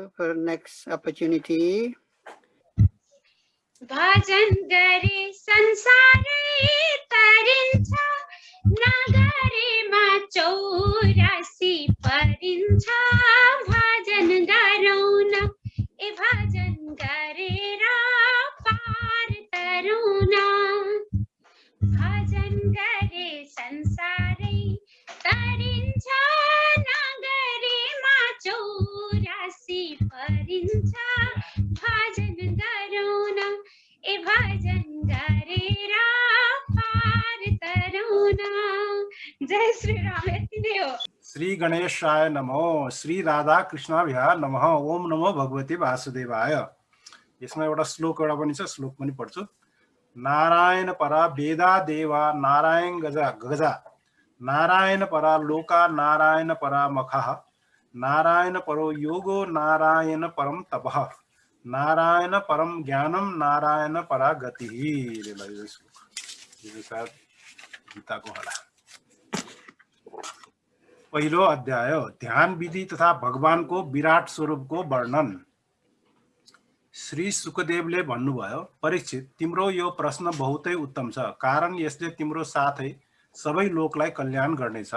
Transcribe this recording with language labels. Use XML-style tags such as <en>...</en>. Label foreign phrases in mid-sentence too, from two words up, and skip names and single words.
<en>our next opportunity.</en> <ne>भजन गरे संसारै तरिन्छ नगरेमा 84 परिन्छ भजन गरौँ न ए भजन गरेर पार तरौँ न भजन गरे संसारै तरिन्छ नगरेमा 84 परिन्छ भजन गरौँ न ए भजन गरेर पार तरौँ न। जय श्री राम। यति नै हो।</ne> <sa>श्री गणेशाय नमो, श्री राधा कृष्णाभ्याय नमः, ओम नमो भगवते वासुदेवाय।</sa> <ne>यसमा एउटा श्लोक एउटा पनि छ, श्लोक पनि पढ्छु।</ne> <sa>नारायण परा वेदा देवा नारायण गजा नारायण परा लोका नारायण परा मखः नारायण परो योगो नारायण परम तपः नारायण परम ज्ञानम नारायण परा गति।</sa> <ne>गीताको होला। पहिलो अध्याय ध्यान विधि तथा भगवानको विराट स्वरूपको वर्णन। श्री सुखदेवले भन्नुभयो, परीक्षित, तिम्रो यो प्रश्न बहुतै उत्तम छ, कारण यसले तिम्रो साथै सबै लोकलाई कल्याण गर्नेछ।</ne>